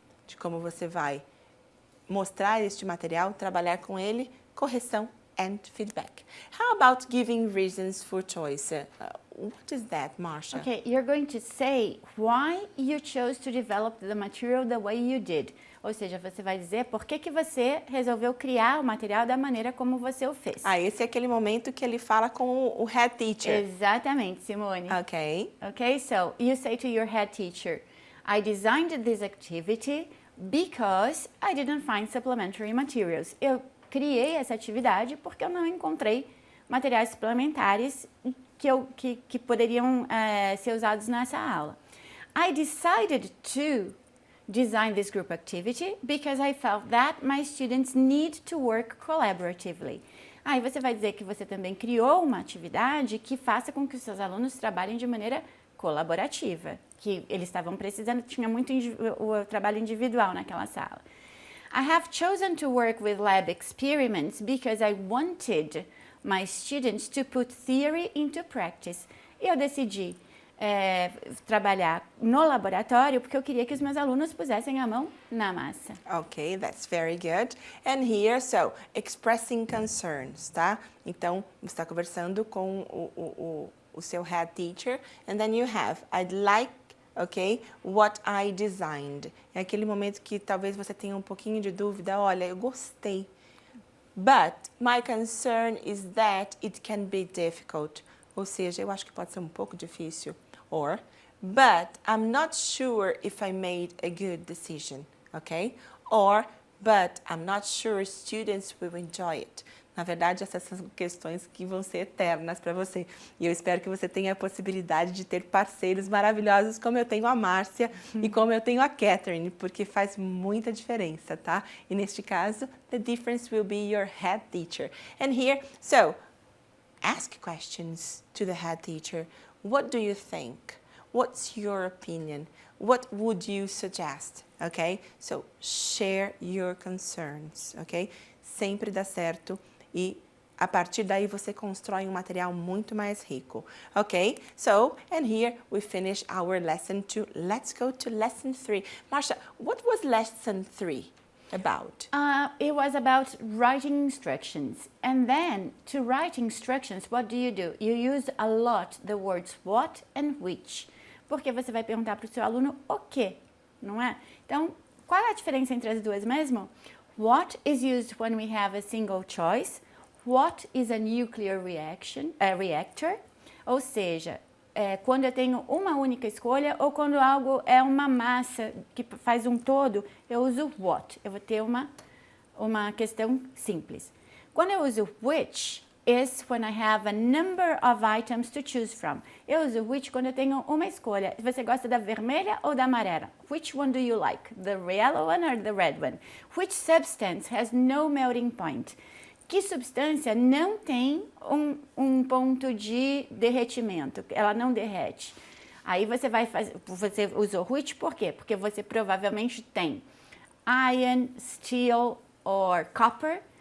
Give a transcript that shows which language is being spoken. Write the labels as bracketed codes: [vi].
[pt] De como você vai mostrar este material, trabalhar com ele, correção [en] and feedback. How about giving reasons for choice? What is that, Marcia? Okay, you're going to say why you chose to develop the material the way you did. [pt] Ou seja, você vai dizer por que você resolveu criar o material da maneira como você o fez. Esse é aquele momento que ele fala com o head teacher. Exatamente, Simone. [en] Okay. Okay, so you say to your head teacher, I designed this activity because I didn't find supplementary materials. [pt] Eu criei essa atividade porque eu não encontrei materiais suplementares que poderiam ser usados nessa aula. [en] I decided to design this group activity because I felt that my students need to work collaboratively. [pt] Aí você vai dizer que você também criou uma atividade que faça com que os seus alunos trabalhem de maneira colaborativa, que eles estavam precisando, tinha muito o trabalho individual naquela sala. [en] I have chosen to work with lab experiments because I wanted my students to put theory into practice. [pt] Eu decidi trabalhar no laboratório porque eu queria que os meus alunos pusessem a mão na massa. [en] Okay, that's very good. And here, so, expressing concerns, tá? [pt] Então, você está conversando com o seu [en] head teacher, and then you have, I'd like, okay, what I designed. [pt] É aquele momento que talvez você tenha um pouquinho de dúvida, olha, eu gostei, [en] but my concern is that it can be difficult. [pt] Ou seja, eu acho que pode ser um pouco difícil. [en] Or, but I'm not sure if I made a good decision, okay? Or, but I'm not sure students will enjoy it. [pt] Na verdade, essas são questões que vão ser eternas para você. E eu espero que você tenha a possibilidade de ter parceiros maravilhosos como eu tenho a Márcia e como eu tenho a Catherine, porque faz muita diferença, tá? E neste caso, [en] the difference will be your head teacher. And here, so, ask questions to the head teacher. What do you think? What's your opinion? What would you suggest? Okay? So, share your concerns, okay? [pt] Sempre dá certo e a partir daí você constrói um material muito mais rico. [en] Okay? So, and here we finish our lesson 2. Let's go to lesson 3. Marcia, what was lesson 3 about? It was about writing instructions. And then, to write instructions, what do? You use a lot the words what and which. [pt] Porque você vai perguntar para o seu aluno o quê, não é? Então, qual é a diferença entre as duas mesmo? [en] What is used when we have a single choice. What is a nuclear reactor? [pt] Ou seja, quando eu tenho uma única escolha ou quando algo é uma massa que faz um todo, eu uso what. Eu vou ter uma questão simples. Quando eu uso [en] which, is when I have a number of items to choose from. [pt] Eu uso which quando eu tenho uma escolha. Você gosta da vermelha ou da amarela? [en] Which one do you like? The yellow one or the red one? Which substance has no melting point? [pt] Que substância não tem um ponto de derretimento? Ela não derrete. Aí você você usou which por quê? Porque você provavelmente tem [en] iron, steel or copper.